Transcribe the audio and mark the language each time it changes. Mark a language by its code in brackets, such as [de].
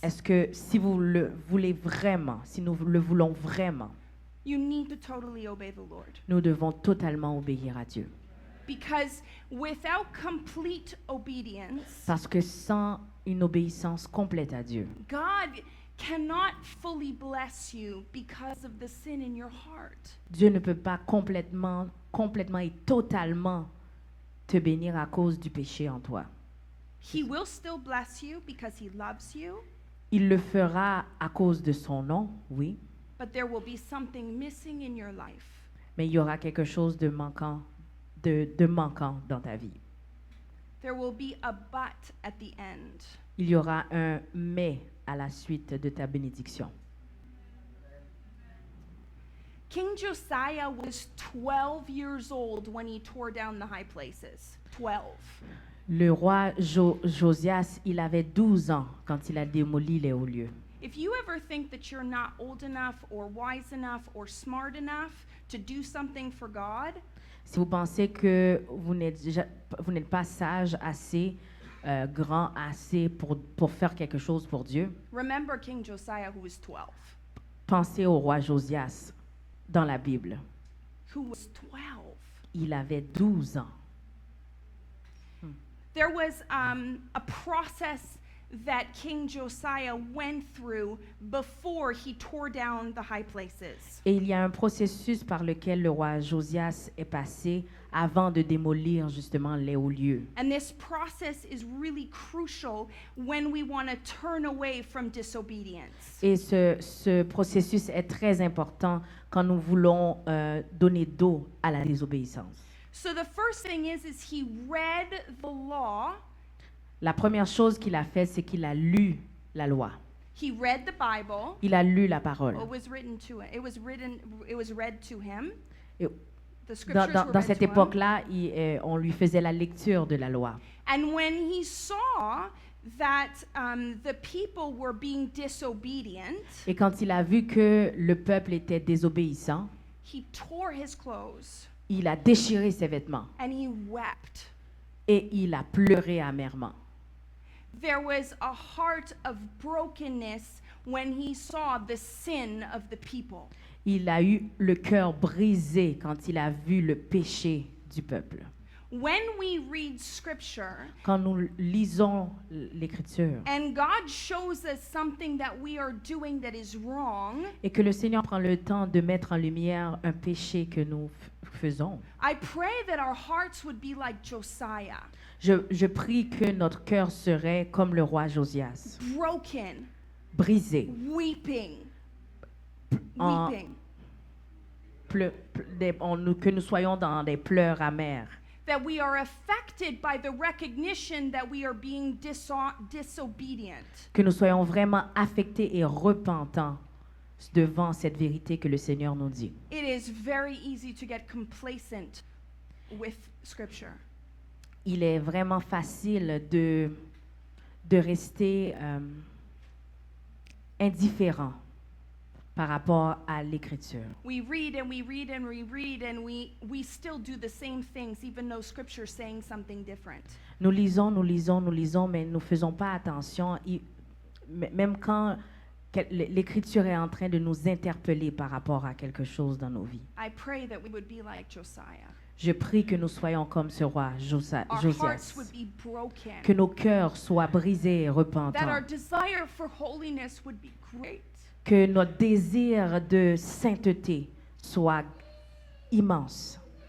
[fr] Est-ce que si vous le voulez vraiment, si nous le voulons vraiment, [en] you need to totally obey the Lord. [fr] nous devons totalement obéir à Dieu. [en] Because without complete obedience, [fr] Parce que sans une obéissance complète à Dieu, [en] God cannot fully bless you because of the sin in your heart. [fr] Dieu ne peut pas complètement et totalement te bénir à cause du péché en toi. [en] He will still bless you because he loves you, [fr] Il le fera à cause de son nom, oui, [en] but there will be something missing in your life. [fr] Mais il y aura quelque chose de manquant, de manquant dans ta vie. [en] There will be a but at the end. [fr] Il y aura un mais à la suite de ta bénédiction. [en] King Josiah was 12 years old when he tore down the high places. 12. [fr] Le roi Josias, il avait 12 ans quand il a démoli les hauts lieux. [en] If you ever think that you're not old enough or wise enough or smart enough to do something for God, [fr] Si vous pensez que vous n'êtes pas sage assez, grand assez pour faire quelque chose pour Dieu, [en] remember King Josiah, who was 12. [fr] pensez au roi Josias dans la Bible. [en] Who was 12. [fr] Il avait 12 ans. [en] There was a process that King Josiah went through before he tore down the high places. [fr] Et il y a un processus par lequel le roi Josias est passé avant de démolir justement les hauts lieux. [en] And this process is really crucial when we want to turn away from disobedience. [fr] Et ce processus est très important quand nous voulons donner dos à la désobéissance. [en] So the first thing is he read the law. [fr] La première chose qu'il a fait, c'est qu'il a lu la loi. [en] He read the Bible. [fr] Il a lu la parole. [en] It was written to him. It was read to him. [fr] Et [en] The scriptures were [fr] dans [en] read [fr] cette [en] to him. [fr] époque-là, on lui faisait la lecture de la loi. [en] And when he saw that the people were being disobedient, [fr] Et quand il a vu que le peuple était désobéissant, [en] he tore his clothes [fr] il a déchiré ses vêtements [en] and he wept. [fr] et il a pleuré amèrement. [en] There was a heart of brokenness when he saw the sin of the people. [fr] Il a eu le cœur brisé quand il a vu le péché du peuple. [en] When we read scripture [fr] Quand nous lisons l'Écriture [en] and God shows us something that we are doing that is wrong, [fr] et que le Seigneur prend le temps de mettre en lumière un péché que nous faisons, [en] I pray that our hearts would be like Josiah, [fr] je prie que notre cœur serait comme le roi Josias, [en] broken, [fr] brisé, [en] weeping, En- weeping. [fr] que nous soyons dans des pleurs amers, [en] That we are affected by the recognition that we are being disobedient. [fr] que nous soyons vraiment affectés et repentants devant cette vérité que le Seigneur nous dit. [en] It is very easy to get complacent with scripture. [fr] Il est vraiment facile de rester indifférent par rapport à l'Écriture. [en] We read and we read and we read and we still do the same things even though scripture is saying something different. [fr] Nous lisons, mais nous ne faisons pas attention, même quand l'Écriture est en train de nous interpeller par rapport à quelque chose dans nos vies. [en] I pray that we would be like Josiah. [fr] Je prie que nous soyons comme ce roi [en] Our hearts [fr] Josias, [en] would be broken. [fr] que nos cœurs soient brisés et [en] That [fr] repentants, [en] our desire for holiness would be great. [fr] que notre désir de sainteté soit immense.